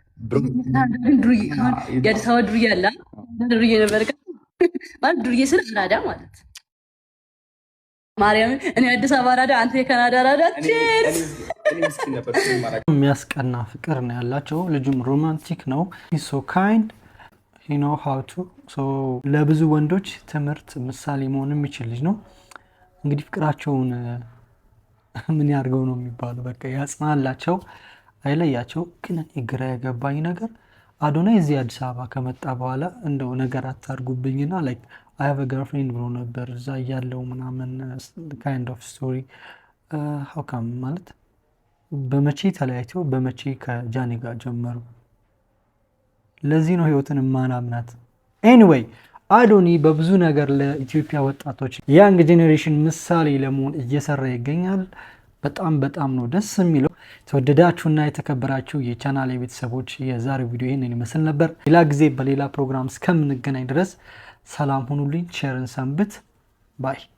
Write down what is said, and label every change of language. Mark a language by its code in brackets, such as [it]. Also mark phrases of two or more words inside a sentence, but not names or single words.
[am] የአዲስ አበባ ዱርዬ አለ ዱርዬ ነበር ማለት ዱርዬ ስል አራዳ ማለት ማርያም እኔ አዲስ አበባ አራዳ አንተ የካናዳ አራዳ ቺርስ የሚያስቀና ፍቅር ነው ያላቸው ልጁም ሮማንቲክ ነው [en] so kind he know how to so [am] ለብዙ ወንዶች ትምህርት ምሳሌ መሆን የሚችል ልጅ ነው እንግዲህ ፍቅራቸውን ምን ያርገው ነው የሚባለው በቃ ያጽናላቸው አይለያቸው ግን ግራ ያገባኝ ነገር አዶናይ እዚህ አዲስ አበባ ከመጣ በኋላ እንደው ነገር አታርጉብኝና [en] like I have a girlfriend [am] ብሎ ነበር እዛ ያለው ምናምን [en] kind of story how come [am] ማለት በመቼ ተለያይተው በመቼ ከጃኒ ጋር ጀመሩ ለዚህ ነው ህይወትን ማናምናት anyway አዶኒ በብዙ ነገር ለኢትዮጵያ ወጣቶች [en] young generation [am] ምሳሌ ለመሆን እየሰራ ይገኛል በጣም ነው ደስ የሚለው ተወደዳችሁና የተከበራችሁ የቻናሌ ቤተሰቦች የዛሬው ቪዲዮ ይሄንን ይመስል ነበር ሌላ ጊዜ በሌላ ፕሮግራም እስከምንገናኝ ድረስ ሰላም ሁኑልኝ ሼርን ሰንብት ባይ